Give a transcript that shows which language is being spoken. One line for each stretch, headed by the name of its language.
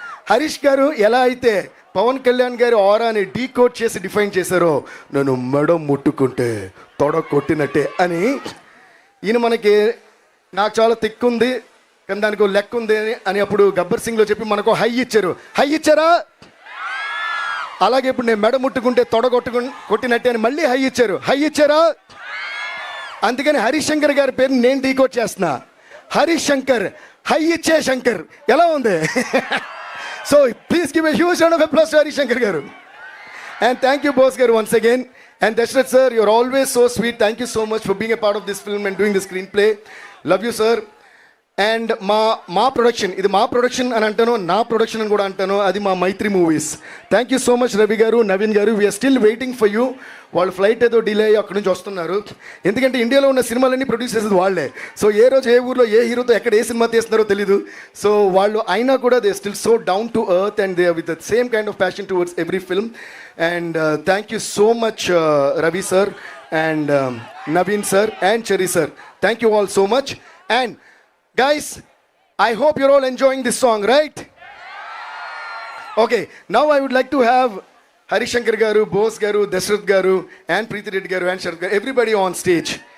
Telugu: హరీష్ గారు ఎలా అయితే పవన్ కళ్యాణ్ గారి ఆరాని డీకోడ్ చేసి డిఫైన్ చేశారో, నన్ను మెడ ముట్టుకుంటే తొడ కొట్టినట్టే అని ఈయన మనకి నాకు చాలా తిక్కుంది కానీ దానికి లెక్క ఉంది అని అప్పుడు గబ్బర్ సింగ్లో చెప్పి మనకు హై ఇచ్చారు. హై ఇచ్చారా? అలాగే ఇప్పుడు నేను మెడ ముట్టుకుంటే తొడ కొట్టినట్టే అని మళ్ళీ హై ఇచ్చారు. హై ఇచ్చారా? అందుకని హరీష్ శంకర్ గారి పేరు నేను డీకోడ్ చేస్తున్నా. హరీష్ శంకర్, హై ఇచ్చే శంకర్. ఎలా ఉంది?
English: So please give a huge round of applause to Harish Shankar garu. And thank you boss garu once again. And Dashrath sir, you're always so sweet. Thank you so much for being a part of this film and doing the screenplay. Love you sir.
Telugu: And మా production, ఇది మా production అని అంటాను, నా production అని కూడా అంటాను, అది మా మైత్రి movies.
English: thank you so much
Telugu: Ravi గారు, నవీన్ గారు.
English: We are still waiting for you.
Telugu: వాళ్ళ ఫ్లైట్ ఏదో డిలే అయ్యి అక్కడి నుంచి వస్తున్నారు. ఎందుకంటే ఇండియాలో ఉన్న సినిమాలన్నీ ప్రొడ్యూస్ చేసేది వాళ్ళే. సో ఏ రోజు ఏ ఊర్లో ఏ హీరోతో ఎక్కడ ఏ సినిమా తీస్తున్నారో తెలీదు.
English: so
Telugu: వాళ్ళు అయినా కూడా
English: They still so down to earth and they with the same kind of passion towards every film. And thank you so much Ravi sir and Naveen sir and Cherry sir. Thank you all so much. And guys, I hope you're all enjoying this song, right? Okay, now I would like to have Harish Shankar garu, Bose garu, Dashrath garu and Preeti Reddy garu and Sharath garu, everybody on stage.